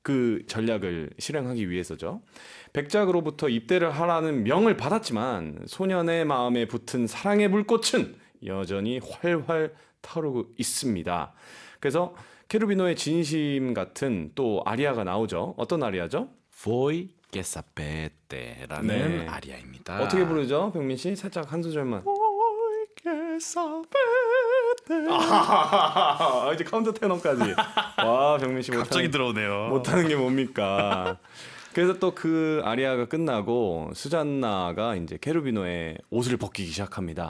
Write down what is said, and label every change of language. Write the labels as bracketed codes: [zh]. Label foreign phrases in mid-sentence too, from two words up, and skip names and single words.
[ko] 그 전략을 실행하기 위해서죠. 백작으로부터 입대를 하라는 명을 받았지만 소년의 마음에 붙은 사랑의 불꽃은 여전히 활활 타오르고 있습니다. 그래서 케루비노의 진심 같은 또 아리아가 나오죠. 어떤 아리아죠? [it] Voi che sapete,라는 [ko] 네. 아리아입니다. 어떻게 부르죠? 병민 씨 살짝 한 소절만. 이제 카운터 테너까지. 와, 병민 씨 갑자기 못하는, 들어오네요. 못하는 게 뭡니까? 그래서 또 그 아리아가 끝나고 수잔나가 이제 케루비노의 옷을 벗기기 시작합니다.